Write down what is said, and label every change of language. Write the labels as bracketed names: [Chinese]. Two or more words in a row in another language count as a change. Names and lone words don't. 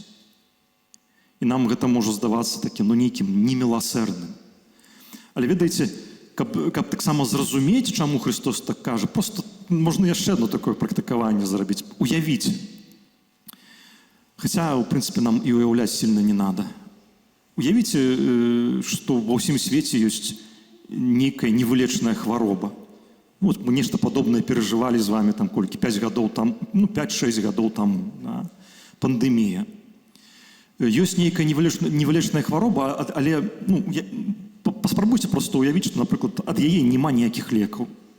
[Belarusian] І нам гэта можа здавацца такім, нейкім неміласэрдным. Але ведаеце, каб таксама зразумець, чаму Христос так кажа, просто можна яшчэ одно такое практыкаванне зрабіць. Уявіце. Хаця, у прынцыпе, нам і уяўляць [Russian] сильно не надо. [Belarusian] Уявіце, што ва ўсім свеце ёсць нейкая невылечная хвароба. Вот мы нешта падобнае перажывалі з вами там колькі, 5 гадоў там, 5-6 гадоў таму, да? Пандэмія. Ёсць нейкая невылечная хвароба, але паспрабуйце просто уявіць, што, напрыклад, ад яе няма ніякіх лекаў.